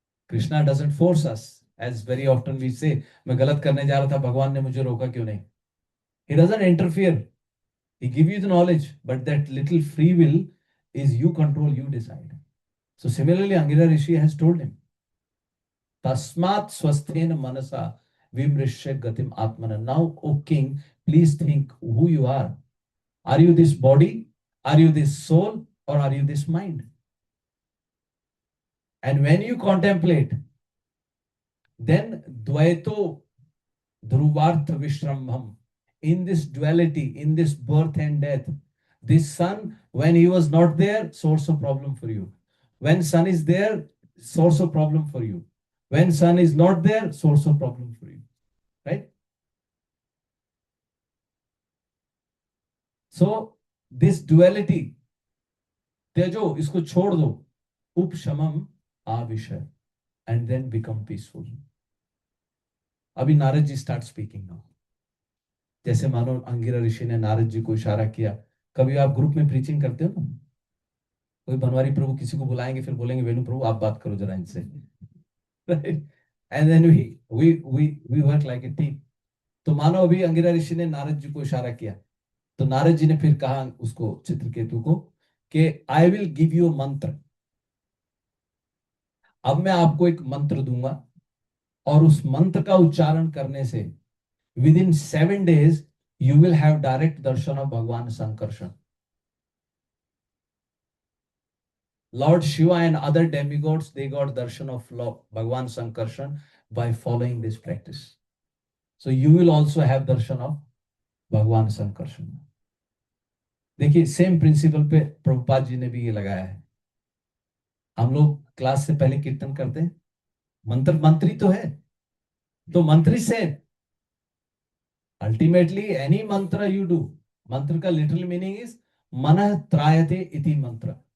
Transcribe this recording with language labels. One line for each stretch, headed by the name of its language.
English: Krishna doesn't force us as very often we say,
Hindi: मैं गलत करने जा रहा था, भगवान ने मुझे रोका क्यों नहीं.
English: He doesn't interfere. He give you the knowledge, but that little free will is you control, you decide. So similarly Angira rishi has told him
Sanskrit: तस्मात् स्वस्थेन मनसा vimrishya gatim atmana.
English: Now, O king, please think who you are. Are you this body? Are you this soul? Or are you this mind? And when you contemplate, then
Sanskrit: dvaito dhruvartha vishrambham,
English: in this duality, in this birth and death, this sun, when he was not there, source of problem for you. When sun is there, source of problem for you. When sun is not there, source of problem for you. Right? So, this duality, तेजो,
Hindi: इसको छोड़ दो,
Sanskrit: उपशमम आविशय,
English: and then become peaceful.
Hindi: अभी Narad ji
English: start speaking now.
Hindi: जैसे मानो अंगिरा ऋषि ने नारद जी को इशारा किया. कभी आप ग्रुप में प्रीचिंग करते हो ना, कोई बनवारी प्रभु किसी को बुलाएंगे, फिर बोलेंगे वेणु प्रभु आप बात करो जरा इनसे.
English: Right? And then we work like a team.
Hindi: तो मानो अभी अंगिरा ऋषि ने नारद जी को इशारा किया, तो नारद जी ने फिर कहा उसको, चित्रकेतु को, कि
English: I will give you
Hindi: मंत्र. अब मैं आपको एक मंत्र दूंगा, और उस मंत्र का उच्चारण करने से
English: With in 7 days you will have direct darshan of Bhagwan Sankarshan. Lord Shiva and other demigods, they got darshan of Lord Bhagwan Sankarshan by following this practice. So you will also have darshan of Bhagwan Sankarshan.
Hindi: देखिए same principle पे प्रभुपाद जी ने भी ये लगाया है. हम लोग class से पहले कीर्तन करते हैं, मंत्री तो है, तो मंत्री से अल्टीमेटली
English: any mantra you do,
Hindi: मंत्र का लिटरल मीनिंग इज
Sanskrit: मनः त्रायते इति मंत्र.